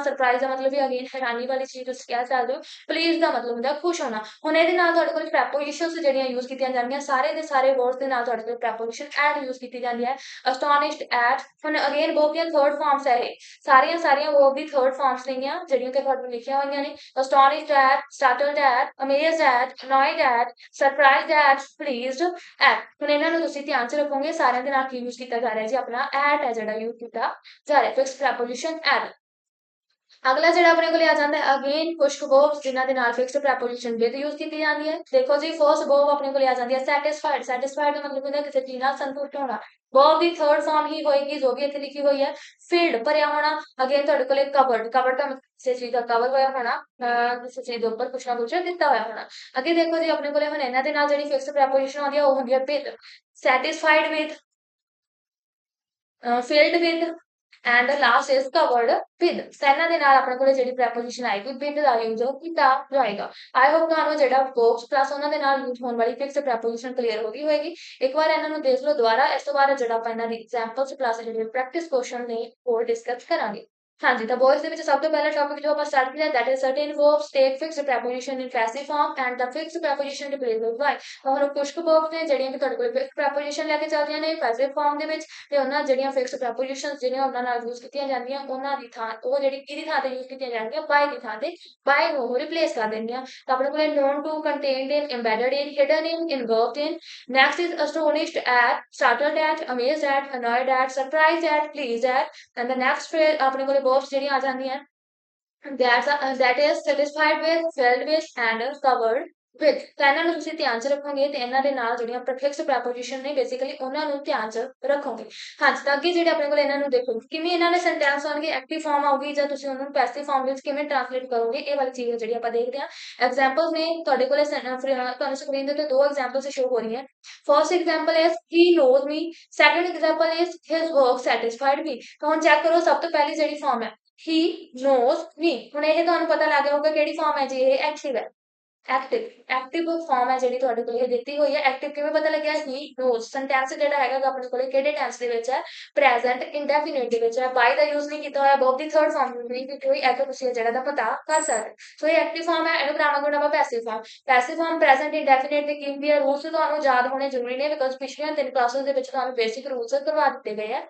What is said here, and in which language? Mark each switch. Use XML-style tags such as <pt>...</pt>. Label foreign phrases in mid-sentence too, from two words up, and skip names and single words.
<pa>ਸਰਪ੍ਰਾਈਜ਼ ਦਾ ਮਤਲਬ ਵੀ ਅਗੇਨ ਹੈਰਾਨੀ ਵਾਲੀ ਚੀਜ਼ ਤੁਸੀਂ ਕਹਿ ਸਕਦੇ ਹੋ। ਪਲੀਜ਼ ਦਾ ਮਤਲਬ ਹੁੰਦਾ ਖੁਸ਼ ਹੋਣਾ। ਹੁਣ ਇਹਦੇ ਨਾਲ ਤੁਹਾਡੇ ਕੋਲ ਪ੍ਰੈਪੋਜੀਸ਼ਨਸ ਜਿਹੜੀਆਂ ਯੂਜ਼ ਕੀਤੀਆਂ ਜਾਂਦੀਆਂ, ਸਾਰੇ ਦੇ ਸਾਰੇ ਵਰਡਸ ਦੇ ਨਾਲ ਤੁਹਾਡੇ ਕੋਲ</pa> <en>preposition at</en> <pa>ਯੂਜ਼ ਕੀਤੀ ਜਾਂਦੀ ਹੈ।</pa> <en>astonished, at.</en> <pa>ਹੁਣ ਅਗੇਨ ਵਰਬ ਦੀਆਂ</pa> <en>third forms</en> <pa>ਹੈ ਇਹ ਸਾਰੀਆਂ ਵਰਬ ਦੀ</pa> <en>third forms</en> <pa>ਨੇਗੀਆਂ ਜਿਹੜੀਆਂ ਕਿ ਤੁਹਾਨੂੰ ਲਿਖੀਆਂ ਹੋਈਆਂ ਨੇ।</pa> <en>astonished at, startled at, amazed at, annoyed at, surprised at, pleased at।</en> <pa>ਹੁਣ ਇਹਨਾਂ ਨੂੰ ਤੁਸੀਂ ਧਿਆਨ ਚ ਰੱਖੋਗੇ ਸਾਰਿਆਂ ਦੇ ਨਾਲ ਕੀ ਯੂਜ਼ ਕੀਤਾ ਜਾ ਰਿਹਾ ਜੀ, ਆਪਣਾ at ਹੈ ਜਿਹੜਾ ਯੂਜ਼ ਕੀਤਾ ਜਾ ਰਿਹਾ,</pa> <en>fix preposition</en> <pa>at। ਅਗਲਾ ਜਿਹੜਾ ਆਪਣੇ ਕੋਲੇ ਆ ਜਾਂਦਾ ਹੈ ਅਗੇਨ ਕੁਝ ਵਰਬਸ ਜਿਨ੍ਹਾਂ ਦੇ ਨਾਲ</pa> <en>fixed preposition with</en> <pa>ਯੂਜ਼ ਕੀਤੀ ਜਾਂਦੀ ਹੈ। ਦੇਖੋ ਜੀ</pa> <en>first verb</en> <pa>ਆਪਣੇ ਕੋਲੇ ਆ ਜਾਂਦੀ ਹੈ ਸੈਟੀਸਫਾਈਡ। ਸੈਟੀਸਫਾਈਡ ਦਾ ਮਤਲਬ ਹੁੰਦਾ ਕਿਸੇ ਚੀਜ਼ ਨਾਲ ਸੰਤੁਸ਼ਟ ਹੋਣਾ। ਵਰਬ ਦੀ</pa> <en>third form</en> <pa>ਹੀ ਹੋਏਗੀ ਜੋ ਵੀ ਇੱਥੇ ਲਿਖੀ ਹੋਈ ਹੈ, ਫਿਲਡ ਭਰਿਆ ਹੋਣਾ। ਅਗੇਨ ਤੁਹਾਡੇ ਕੋਲੇ ਕਵਰਡ। ਕਵਰਡ ਦਾ ਮਤਲਬ ਕਿਸੇ ਚੀਜ਼ ਦਾ ਕਵਰ ਹੋਇਆ ਹੋਣਾ, ਕਿਸੇ ਚੀਜ਼ ਦੇ ਉੱਪਰ ਕੁਛ ਨਾ ਕੁਛ ਦਿੱਤਾ ਹੋਇਆ ਹੋਣਾ। ਅੱਗੇ ਦੇਖੋ ਜੀ ਆਪਣੇ ਕੋਲੇ ਹੁਣ ਇਹਨਾਂ ਦੇ ਨਾਲ ਜਿਹੜੀ</pa> <en>fixed preposition</en> <pa>ਆਉਂਦੀ ਹੈ ਉਹ ਹੁੰਦੀ ਹੈ ਵਿਦ।</pa> <en>satisfied with, filled with, and the last is covered with।</en> <pa>ਇਹਨਾਂ ਦੇ ਨਾਲ ਆਪਣੇ ਕੋਲੇ ਜਿਹੜੀ ਪ੍ਰੈਪੋਜੀਸ਼ਨ ਆਏਗੀ with ਦਾ ਯੂਜ਼ ਕੀਤਾ ਜਾਏਗਾ।</pa> <en>I hope</en> <pa>ਤੁਹਾਨੂੰ ਜਿਹੜਾ</pa> <en>verbs plus</en> <pa>ਉਹਨਾਂ ਦੇ ਨਾਲ ਯੂਜ਼ ਹੋਣ ਵਾਲੀ</pa> <en>fixed preposition</en> <pa>ਕਲੀਅਰ ਹੋ ਗਈ ਹੋਏਗੀ। ਇੱਕ ਵਾਰ ਇਹਨਾਂ ਨੂੰ ਦੇਖ ਲਓ ਦੁਬਾਰਾ, ਇਸ ਤੋਂ ਬਾਅਦ ਜਿਹੜਾ ਆਪਾਂ ਇਹਨਾਂ ਦੀ ਐਗਜ਼ਾਮਪਲਸ ਪਲੱਸ ਜਿਹੜੇ</pa> <en>practice question</en> <pa>ਨੇ ਉਹ ਡਿਸਕਸ ਕਰਾਂਗੇ। ਹਾਂਜੀ, ਤਾਂ ਬॉयਜ਼ ਦੇ ਵਿੱਚ ਸਭ ਤੋਂ ਪਹਿਲਾ ਟੌਪਿਕ ਜੋ ਆਪਾਂ ਸਟਾਰਟ ਕੀਤਾ</pa> <en>that is certain verbs take fixed preposition in passive form and the fixed preposition replace by.</en> <pa>ਹੁਣ ਕੁਝ ਕੁ ਵਰਬਸ ਨੇ ਜਿਹੜੀਆਂ ਕਿ ਤੁਹਾਡੇ ਕੋਲ</pa> <en>fixed preposition</en> <pa>ਲੈ ਕੇ ਚੱਲਦੀਆਂ ਨੇ</pa> <en>passive form</en> <pa>ਦੇ ਵਿੱਚ, ਤੇ ਉਹਨਾਂ ਜਿਹੜੀਆਂ</pa> <en>fixed prepositions</en> <pa>ਜਿਹੜੀਆਂ ਉਹਨਾਂ ਨਾਲ ਯੂਜ਼ ਕੀਤੀਆਂ ਜਾਂਦੀਆਂ ਉਹਨਾਂ ਦੀ ਥਾਂ ਉਹ ਜਿਹੜੀ ਕਿਹਦੀ ਥਾਂ ਤੇ ਯੂਜ਼ ਕੀਤੀਆਂ ਜਾਂਦੀਆਂ, ਬਾਈ ਦੀ ਥਾਂ ਤੇ ਬਾਈ ਨੂੰ ਉਹ ਰਿਪਲੇਸ ਕਰ ਦਿੰਦੀਆਂ। ਤਾਂ ਆਪਣੇ ਕੋਲੇ</pa> <en>known to, contained in, embedded in, hidden in, engulfed in। next is astonished at, startled at, amazed at, annoyed at, surprised at, pleased at। and the next phrase</en> <pa>ਆਪਣੇ ਕੋਲੇ verbs ਜਿਹੜੀਆਂ ਆ ਜਾਂਦੀਆਂ</pa> <en>that is satisfied with, filled with and covered with।</en> <pa>ਤਾਂ ਇਹਨਾਂ ਨੂੰ ਤੁਸੀਂ ਧਿਆਨ ਚ ਰੱਖੋਗੇ ਤੇ ਇਹਨਾਂ ਦੇ ਨਾਲ ਜਿਹੜੀਆਂ</pa> <en>fixed preposition</en> <pa>ਨੇ ਬੇਸਿਕਲੀ ਉਹਨਾਂ ਨੂੰ ਧਿਆਨ ਚ ਰੱਖੋਗੇ। ਹਾਂਜੀ, ਤਾਂ ਅੱਗੇ ਜਿਹੜੇ ਆਪਣੇ ਕੋਲ ਇਹਨਾਂ ਨੂੰ ਦੇਖੋ ਕਿਵੇਂ ਇਹਨਾਂ ਦੇ ਸੈਂਟੈਂਸ ਹੋਣਗੇ,</pa> <en>active form</en> <pa>ਆਊਗੀ ਜਾਂ ਤੁਸੀਂ ਉਹਨੂੰ</pa> <en>passive form</en> <pa>ਵਿੱਚ ਕਿਵੇਂ ਟ੍ਰਾਂਸਲੇਟ ਕਰੋਗੇ, ਇਹ ਵਾਲੀ ਚੀਜ਼ ਜਿਹੜੀ ਆਪਾਂ ਦੇਖਦੇ ਹਾਂ। ਐਗਜ਼ਾਮਪਲਸ ਨੇ ਤੁਹਾਡੇ ਕੋਲੇ ਤੁਹਾਨੂੰ ਸਕਰੀਨ ਦੇ ਉੱਤੇ ਦੋ ਐਗਜ਼ਾਮਪਲਸ ਸ਼ੋ ਹੋ ਰਹੀਆਂ।</pa> <en>first example is he knows me, second example is his work satisfied me.</en> <pa>ਤਾਂ ਹੁਣ ਚੈੱਕ ਕਰੋ ਸਭ ਤੋਂ ਪਹਿਲੀ ਜਿਹੜੀ ਫਾਰਮ ਹੈ</pa> <en>he knows me।</en> <pa>ਹੁਣ ਇਹ ਤੁਹਾਨੂੰ ਪਤਾ ਲੱਗ ਗਿਆ ਹੋਊਗਾ ਕਿਹੜੀ ਫਾਰਮ ਹੈ ਜੀ, ਇਹ ਐਕਟਿਵ ਹੈ।</pa> <en>active form</en> <pa>ਹੈ ਜਿਹੜੀ ਤੁਹਾਡੇ ਕੋਲ ਇਹ ਦਿੱਤੀ ਹੋਈ ਹੈ। ਐਕਟਿਵ ਕਿਵੇਂ ਪਤਾ ਲੱਗਿਆ,</pa> <en>he knows।</en> <pa>ਸੈਂਟੈਂਸ ਜਿਹੜਾ ਹੈਗਾ ਆਪਣੇ ਕੋਲੇ ਕਿਹੜੇ ਟੈਂਸ ਦੇ ਵਿੱਚ ਹੈ,</pa> <en>present indefinite</en> <pa>ਦੇ ਵਿੱਚ ਹੈ। ਬਾਈ ਦਾ ਯੂਜ਼ ਨਹੀਂ ਕੀਤਾ ਹੋਇਆ, ਵਰਬ ਦੀ</pa> <en>third form</en> <pa>ਨਹੀਂ ਕੀਤੀ ਹੋਈ, ਇੱਥੇ ਤੁਸੀਂ ਜਿਹੜਾ ਦਾ ਪਤਾ ਕਰ ਸਕਦੇ। ਸੋ ਇਹ</pa> <en>active form</en> <pa>ਹੈ, ਇਹਨੂੰ ਬਣਾਵਾਂਗੇ ਆਪਾਂ</pa> <en>passive form. passive form present indefinite</en> <pa>ਦੇ ਕੀ ਹੁੰਦੀ ਹੈ, ਰੂਲਸ ਤੁਹਾਨੂੰ ਯਾਦ ਹੋਣੇ ਜ਼ਰੂਰੀ ਨੇ ਬਿਕਾਜ਼ ਪਿਛਲੀਆਂ 3 ਕਲਾਸਿਸ ਦੇ ਵਿੱਚ ਤੁਹਾਨੂੰ</pa> <en>basic rules</en> <pa>ਕਰਵਾ ਦਿੱਤੇ ਗਏ ਆ।</pa>